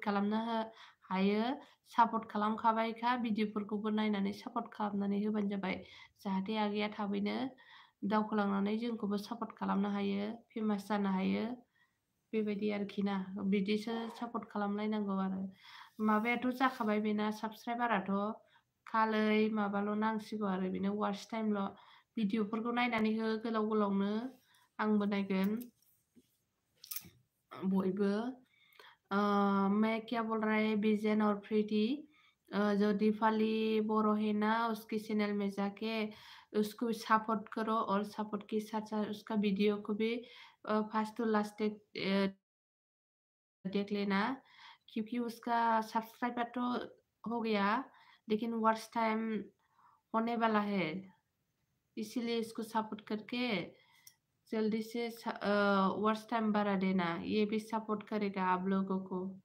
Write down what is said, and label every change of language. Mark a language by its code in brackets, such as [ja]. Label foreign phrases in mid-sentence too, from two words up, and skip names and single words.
[brx] खालामनो हायो सापर्ट खालामखाबायखा भिडिअफोरखौबो नायनानै सापर्ट खालामनानै होबानो जाबाय जाहाथे आगैया थाबैनो दावखोलांनानै जोंखौबो सापर्ट खालामनो हायो फेमास जानो हायो बेबायदि आरोखि ना बिदिसो सापर्ट खालामलायनांगौ आरो माबायाथ' जाखाबाय बेना साबसक्राइबाराथ' खालै माबाल' नांसिगौ आरो बेनो वाट्स टाइमल' भिडिअफोरखौ नायनानै हो गोलावनो आंबो नायगोन [hi] बयबो मैं क्या बोल रहा है विजन और प्रीति जो दीपाली बोरो है ना उसकी चैनल में जाके उसको सपोर्ट करो और सपोर्ट के साथ साथ उसका वीडियो को भी [en] first to last [hi] देख लेना क्योंकि उसका सब्सक्राइबर तो हो गया लेकिन [en] watch time [hi] होने वाला है इसीलिए इसको सपोर्ट करके जल्दी से [en] watch time [hi] बढ़ा देना ये भी सपोर्ट करेगा आप लोगों को